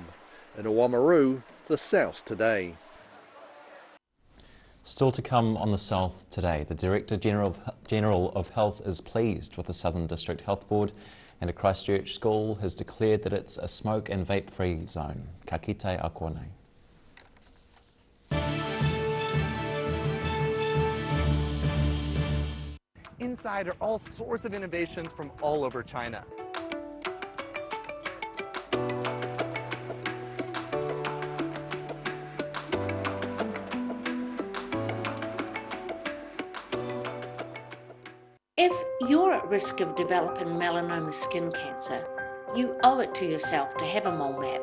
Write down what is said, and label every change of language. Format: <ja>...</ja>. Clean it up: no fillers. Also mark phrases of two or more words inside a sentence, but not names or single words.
<en>In Oamaru, the South Today. Still to come on the South Today, the Director General of Health is pleased with the Southern District Health Board, and a Christchurch school has declared that it's a smoke and vape-free zone.</en> <mi>Ka kite a konei.</mi> <en>Inside are all sorts of innovations from all over China. If you're at risk of developing melanoma skin cancer, you owe it to yourself to have a mole map.</en>